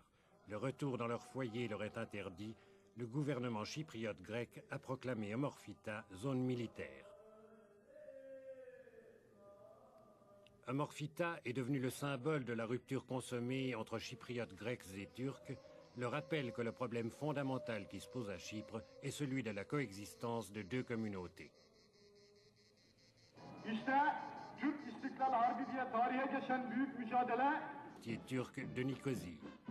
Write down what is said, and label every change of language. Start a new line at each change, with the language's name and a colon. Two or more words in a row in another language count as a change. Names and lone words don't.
French: Le retour dans leur foyer leur est interdit. Le gouvernement chypriote grec a proclamé Amorphita zone militaire. Amorphita est devenu le symbole de la rupture consommée entre chypriotes grecs et turcs, le rappel que le problème fondamental qui se pose à Chypre est celui de la coexistence de deux communautés.
Turkish: İşte Türk İstiklal Harbi diye tarihe geçen büyük mücadele
French: Turc de Nicosie.